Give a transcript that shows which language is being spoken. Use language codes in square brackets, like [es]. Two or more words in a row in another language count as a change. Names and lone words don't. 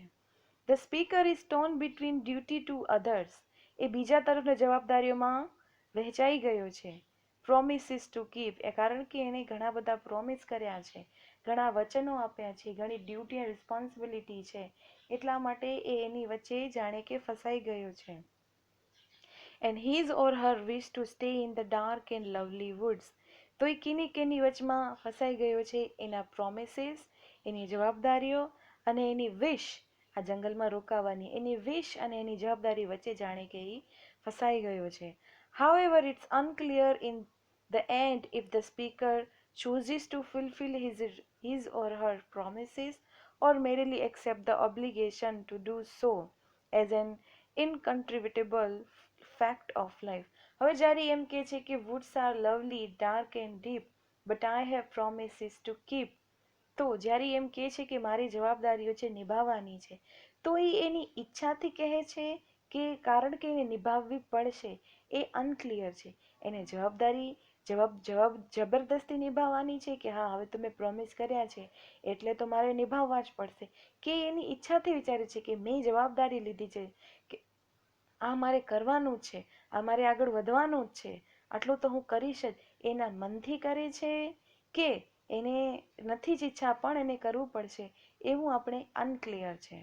[en] The speaker is torn between duty to others, [gu] એ બીજા તરફની જવાબદારીઓમાં વહેંચાઈ ગયો છે. [en] promises to keep, [gu] એ કારણ કે એણે ઘણા બધા પ્રોમિસ કર્યા છે, ઘણા વચનો આપ્યા છે, ઘણી ડ્યુટી અને રિસ્પોન્સિબિલિટી છે, એટલા માટે એ એની વચ્ચે જાણે કે ફસાઈ ગયો છે. [en] And his or her wish to stay in the dark and lovely woods, [gu] તો એ કેની વચમાં ફસાઈ ગયો છે? એના પ્રોમિસીસ, એની જવાબદારીઓ અને એની વિશ, આ જંગલમાં રોકાવાની એની વિશ અને એની જવાબદારી વચ્ચે જાણે કે એ ફસાઈ ગયો છે. [en] However, it's unclear in the end if the speaker chooses to fulfill his or her promises or merely accept the obligation to do so as an incontrovertible fact of life. [gu] હવે જ્યારે એમ કહે છે કે [en] woods are lovely, dark and deep, but I have promises to keep, [gu] તો જ્યારે એમ કહે છે કે મારી જવાબદારીઓ છે નિભાવવાની છે, તો એ એની ઈચ્છાથી કહે છે કે કારણ કે એને નિભાવવી પડશે, એ અનક્લિયર છે. એને જબરદસ્તી નિભાવવાની છે કે હા હવે તો મેં પ્રોમિસ કર્યા છે એટલે તો મારે નિભાવવા જ પડશે, કે એની ઈચ્છાથી વિચારે છે કે મેં જવાબદારી લીધી છે કે આ મારે કરવાનું જ છે, આ મારે આગળ વધવાનું જ છે, આટલું તો હું કરીશ જ, એના મનથી કરે છે કે એને નથી જ ઈચ્છા પણ એને કરવું પડશે, એવું આપણે અનક્લિયર છે.